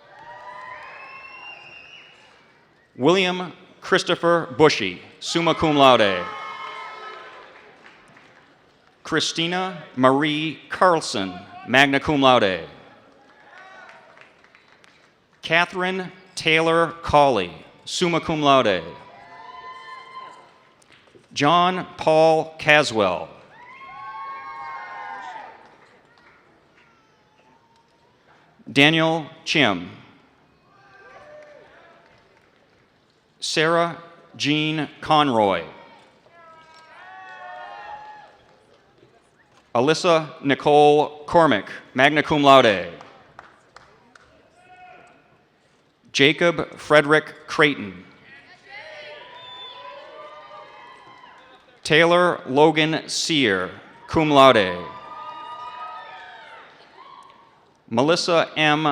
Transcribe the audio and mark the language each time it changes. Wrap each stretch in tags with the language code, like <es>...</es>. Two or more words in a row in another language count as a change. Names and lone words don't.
<en>William Christopher Bushy,</en> <la>summa cum laude.</la> <en>Christina Marie Carlson,</en> <la>magna cum laude.</la> <en>Catherine Taylor Cawley,</en> <la>summa cum laude.</la> <en>John Paul Caswell. Daniel Chim. Sarah Jean Conroy. Alyssa Nicole Cormick,</en> <la>magna cum laude.</la> <en>Jacob Frederick Creighton. Taylor Logan Sear,</en> <la>cum laude.</la> <en>Melissa M.</en>